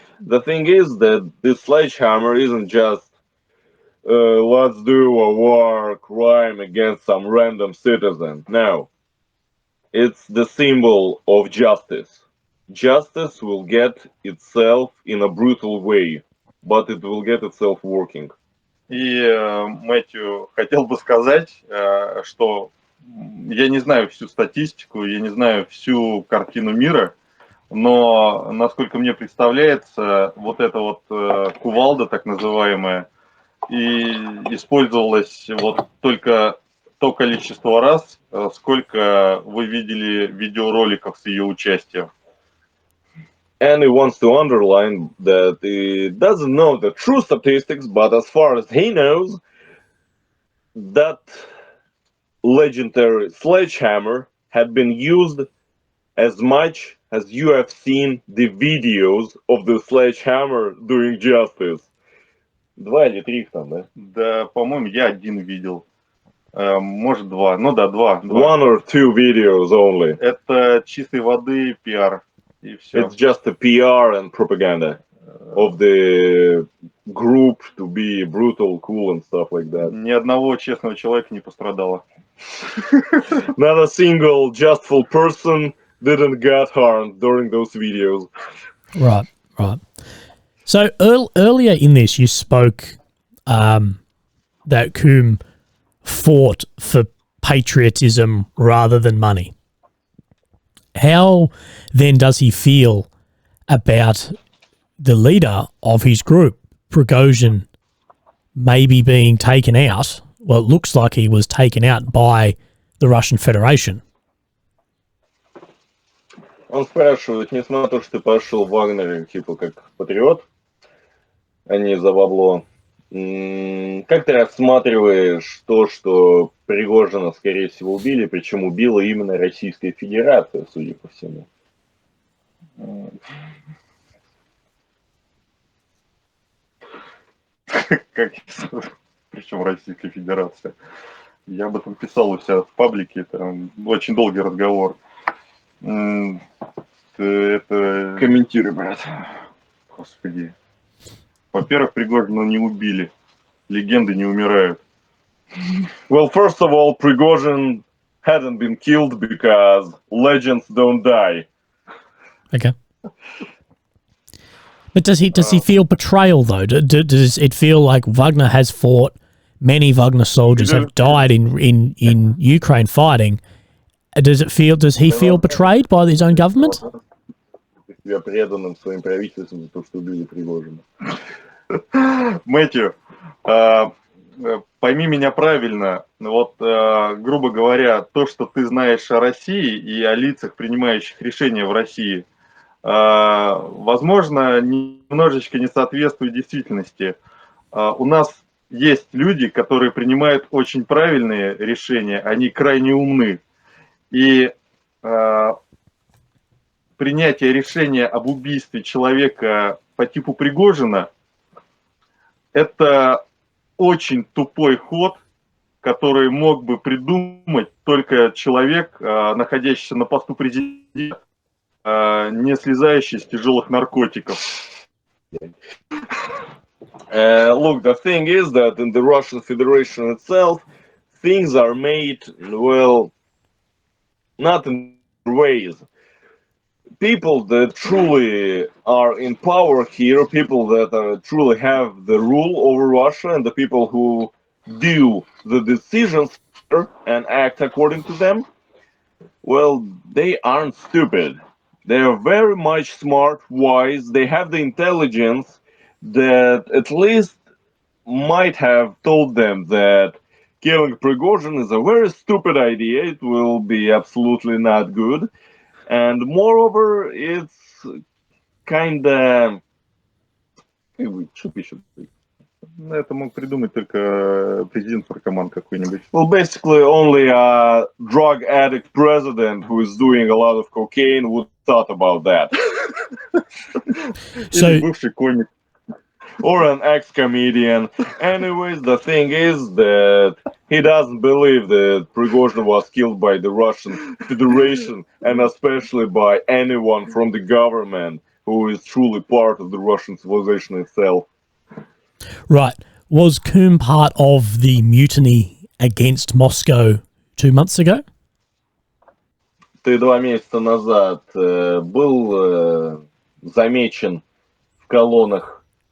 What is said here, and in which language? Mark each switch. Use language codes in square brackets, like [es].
[en] The thing is that this sledgehammer isn't just let's do a war crime against some random citizen. No. It's the symbol of justice. Justice will get itself in a brutal way, but it will get itself working. [ru] И Мэтью хотел бы сказать, что я не знаю всю статистику, я не знаю всю картину мира, но, насколько мне представляется, вот эта вот кувалда, так называемая, и использовалась вот только то количество раз, сколько вы видели видеороликов с ее участием. [en] And he wants to underline that he doesn't know the true statistics, but as far as he knows, that legendary sledgehammer had been used as much as you have seen the videos of the sledgehammer doing justice. [ru] 2 или 3 там, да? Да, по-моему, я один видел. Может, 2. Ну да, 2. [en] 1 or 2 videos only. [ru] Это чистой воды пиар. И все. [en] It's just a PR and propaganda of the group to be brutal, cool and stuff like that. [ru] Ни одного честного человека не пострадало. [en] Not a single justful person didn't get harmed during those videos. Right. So earlier in this, you spoke that Coombe fought for patriotism rather than money. How then does he feel about the leader of his group, Prigozhin, maybe being taken out? Well, it looks like he was taken out by the Russian Federation. [ru] Он спрашивает, несмотря на то, что ты пошел в Вагнере, типа, как патриот, а не за бабло, как ты рассматриваешь то, что Пригожина, скорее всего, убили, причем убила именно Российская Федерация, судя по всему? Причем Российская Федерация. Я об этом писал у себя в паблике, это очень долгий разговор. Это... Комментируй, брат. Господи. Во-первых, Пригожина не убили. Легенды не умирают. [en] Well, first of all, Prigozhin hadn't been killed because legends don't die. Okay. But does he feel betrayal though? Does it feel like Wagner has fought? Many Wagner soldiers have died in Ukraine fighting. Does he feel betrayed by his own government? [ru] Я преданным своим правительством за то, что убили Пригожина. Мэтью, пойми меня правильно. Вот, грубо говоря, то, что ты знаешь о России и о лицах, принимающих решения в России, возможно, немножечко не соответствует действительности. У нас есть люди, которые принимают очень правильные решения, они крайне умны. И принятие решения об убийстве человека по типу Пригожина – это очень тупой ход, который мог бы придумать только человек, находящийся на посту президента. не слезающий с тяжелых наркотиков. [en] Look, the thing is that in the Russian Federation itself, things are made, well, not in ways. People that truly are in power here, people that truly have the rule over Russia, and the people who do the decisions and act according to them, well, they aren't stupid. They are very much smart, wise. They have the intelligence that at least might have told them that killing Prigozhin is a very stupid idea. It will be absolutely not good. And moreover, it's kinda... [ru] Что пишет? Это мог придумать только президент-наркоман какой-нибудь. [en] Well, basically, only a drug addict president who is doing a lot of cocaine would thought about that. [ru] Или бывший комик. [en] Or an ex-comedian. Anyways, the thing is that he doesn't believe that Prigozhin was killed by the Russian Federation, and especially by anyone from the government who is truly part of the Russian civilization itself. Right. Was Coombe part of the mutiny against Moscow 2 months ago? [ru] Ты 2 месяца назад был замечен в колоннах.